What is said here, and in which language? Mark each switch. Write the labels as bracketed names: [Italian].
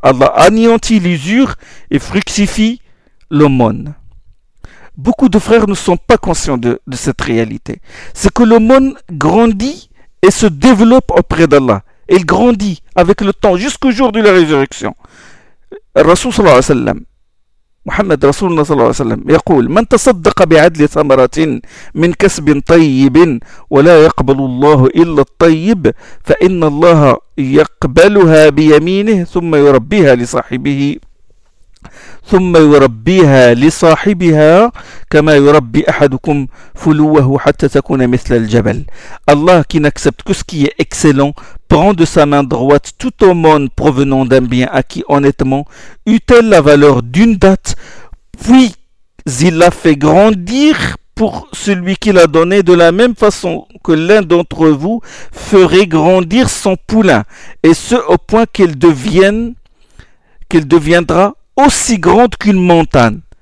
[French] Allah anéantit l'usure et fructifie l'aumône. Beaucoup de frères ne sont pas conscients de cette réalité. C'est que l'aumône grandit et se développe auprès d'Allah. Il grandit avec le temps jusqu'au jour de la résurrection. [Arabic] Rasoul sallallahu alayhi wa sallam. محمد رسول الله صلى الله عليه وسلم يقول: من تصدق بعدل ثمرة من كسب طيب ولا يقبل الله إلا الطيب فإن الله يقبلها بيمينه ثم يربيها لصاحبها كما يربي أحدكم فلوه حتى تكون مثل الجبل. [French] الله qui n'accepte que ce qui est excellent prend de sa main droite toute aumône provenant d'un bien à qui honnêtement eut-elle la valeur d'une date, puis il la fait grandir pour celui qui l'a donné, de la même façon que l'un d'entre vous ferait grandir son poulain, et ce au point qu'elle deviendra aussi grande qu'une montagne.